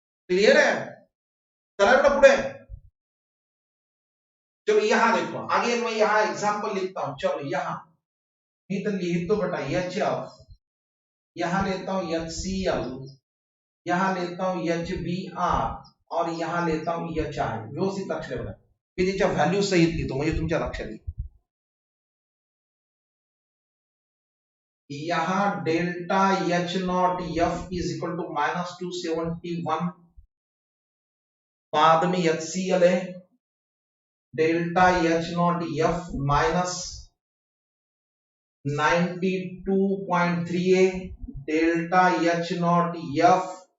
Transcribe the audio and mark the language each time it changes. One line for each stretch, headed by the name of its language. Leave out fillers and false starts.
Hindi: Clear है?
Marathi: चला बेटा पुढे।
Hindi: चलो यहां देखो, आगे मैं यहां एग्जांपल लिखता हूं। चलो यहां नहीं तो लिख दो बेटा HF, यहां लेता हूं HCl, यहां लेता हूं HBr और यहां लेता हूं HI।
Marathi: व्यवस्थित लक्ष द्या, मी त्याच्या व्हॅल्यू सहित लिहितो म्हणजे तुमच्या लक्षात येईल।
Hindi: यहां delta H not F is equal to -271, बाद में HCl है, डेल्टा H नॉट F -92.3 है, डेल्टा H नॉट F